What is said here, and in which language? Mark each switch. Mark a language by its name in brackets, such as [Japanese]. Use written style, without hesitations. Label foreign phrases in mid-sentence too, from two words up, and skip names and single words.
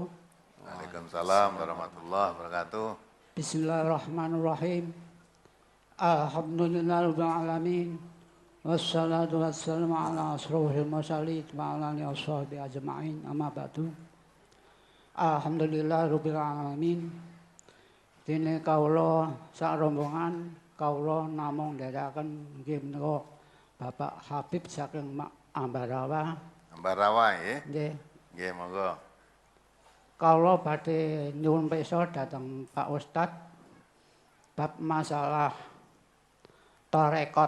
[Arabic] وعليكم السلام ورحمة الله وبركاته. بسم الله الرحمن الرحيم. الحمد لله رب العالمين. والصلاة والسلام على أشرف المرسلين وعلى آله وصحبه أجمعين. أما بعد. الحمد لله رب العالمين. [Javanese] Dene kawula sak rombongan kawula namung ndherekaken nggih menika Bapak Habib saking Ambarawa. Ambarawa nggih. Nggih. Nggih, monggo. Kawula badhe nyuwun pirsa dhateng Pak Ustad bab masalah tarekat.